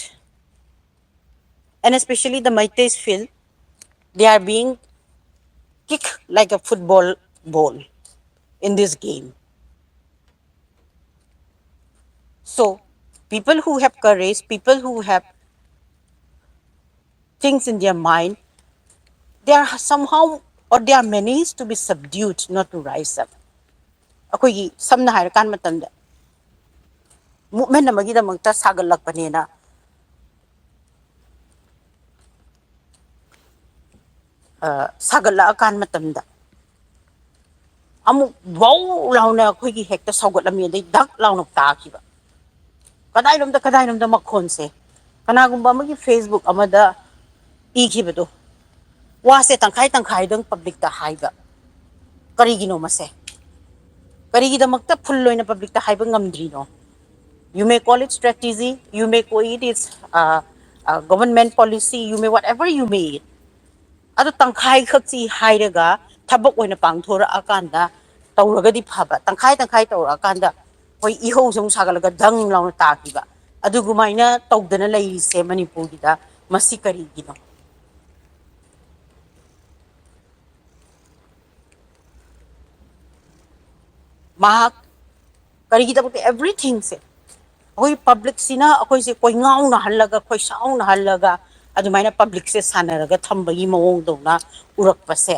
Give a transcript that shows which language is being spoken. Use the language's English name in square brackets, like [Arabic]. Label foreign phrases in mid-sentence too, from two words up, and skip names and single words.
[English] And especially the Meiteis feel they are being kicked like a football ball in this game. So people who have courage, people who have things in their mind, they are somehow or they are managed to be subdued, not to rise up. [Manipuri] ꯑꯩꯈꯣꯏꯒꯤ ꯁꯝꯅ ꯍꯥꯏꯔꯀꯥꯟ ꯃꯇꯝꯗ ꯃꯨꯞꯃꯦꯟ ꯑꯃꯒꯤꯗꯃꯛꯇ ꯁꯥꯒꯠꯂꯛꯄꯅꯦꯅ ꯁꯥꯒꯠꯂꯛꯑꯀꯥꯟ ꯃꯇꯝꯗ ꯑꯃꯨꯛ ꯋꯥꯎ ꯂꯥꯎꯅ ꯑꯩꯈꯣꯏꯒꯤ ꯍꯦꯛꯇ ꯁꯧꯒꯠꯂꯝꯃꯤ ꯑꯗꯩ ꯙꯛ ꯂꯥꯎꯅ ꯇꯥꯈꯤꯕ ꯀꯗꯥꯏꯔꯣꯝꯗ ꯃꯈꯣꯟꯁꯦ ꯀꯅꯥꯒꯨꯝꯕ ꯑꯃꯒꯤ ꯐꯦꯁꯕꯨꯛ ꯑꯃꯗ ꯏꯈꯤꯕꯗꯣ ꯋꯥꯁꯦ ꯇꯪꯈꯥꯏ ꯇꯪꯈꯥꯏꯗꯪ ꯄꯕ꯭ꯂꯤꯛꯇ ꯍꯥꯏꯕ ꯀꯔꯤꯒꯤꯅꯣ ꯃꯁꯦ ꯀꯔꯤꯒꯤꯗꯃꯛꯇ ꯐꯨꯜ ꯑꯣꯏꯅ ꯄꯕ꯭ꯂꯤꯛꯇ ꯍꯥꯏꯕ ꯉꯝꯗ꯭ꯔꯤꯅꯣ [English] you may call it strategy you may call it its government policy you may whatever you may [Manipuri] ꯑꯗꯣ ꯇꯪꯈꯥꯏ ꯈꯛꯁꯤ ꯍꯥꯏꯔꯒ ꯊꯕꯛ ꯑꯣꯏꯅ ꯄꯥꯡꯊꯣꯔꯛꯑꯀꯥꯟꯗ ꯇꯧꯔꯒꯗꯤ ꯐꯕ ꯇꯪꯈꯥꯏ ꯇꯪꯈꯥꯏ ꯇꯧꯔꯛꯑꯀꯥꯟꯗ ꯍꯣꯏ ꯏꯍꯧꯁꯨ ꯑꯃꯨꯛ ꯁꯥꯒꯠꯂꯒ ꯙꯪ ꯂꯥꯎꯅ ꯇꯥꯈꯤꯕ ꯑꯗꯨꯒꯨꯃꯥꯏꯅ ꯇꯧꯗꯅ ꯂꯩꯔꯤꯁꯦ ꯃꯅꯤꯄꯨꯔꯒꯤꯗ ꯃꯁꯤ ꯀꯔꯤꯒꯤꯅꯣ ꯃꯍꯥꯛ ꯀꯔꯤꯒꯤꯗꯃꯛꯇ everythingꯁꯦ ꯑꯩꯈꯣꯏ ꯄꯕ꯭ꯂꯤꯛꯁꯤꯅ ꯑꯩꯈꯣꯏꯁꯦ ꯀꯣꯏꯉꯥꯎꯅꯍꯜꯂꯒ ꯈꯣꯏꯁꯥꯎꯅꯍꯜꯂꯒ ꯑꯗꯨꯃꯥꯏꯅ ꯄꯕ꯭ꯂꯤꯛꯁꯦ ꯁꯥꯟꯅꯔꯒ ꯊꯝꯕꯒꯤ ꯃꯑꯣꯡꯗꯧꯅ ꯎꯔꯛꯄꯁꯦ